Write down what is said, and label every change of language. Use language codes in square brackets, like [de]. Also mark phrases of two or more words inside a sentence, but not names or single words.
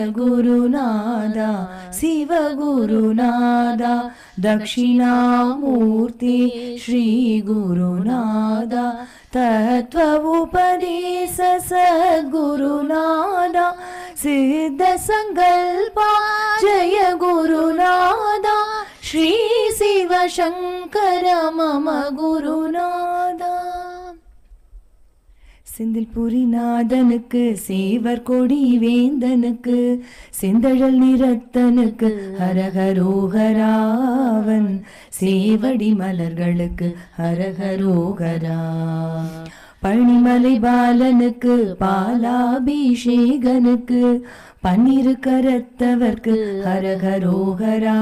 [sa] गुरुनाथ शिव गुरुनाथ दक्षिणामूर्ति श्री गुरुनाथ तत्त्व उपदेश सद्गुरुनाथ सिद्ध सङ्कल्प जय गुरुनाथ श्री शिव शङ्कर मम गुरुनाथ. [ta] செந்தில் புரிநாதனுக்கு சேவர் கொடி வேந்தனுக்கு செந்தழல் நிறத்தனுக்கு ஹரஹரோகராவன் சேவடி மலர்களுக்கு ஹரஹரோகரா. பழனிமலை பாலனுக்கு பாலாபிஷேகனுக்கு பன்னிரு கரத்தவர்க்கு ஹரஹரோகரா.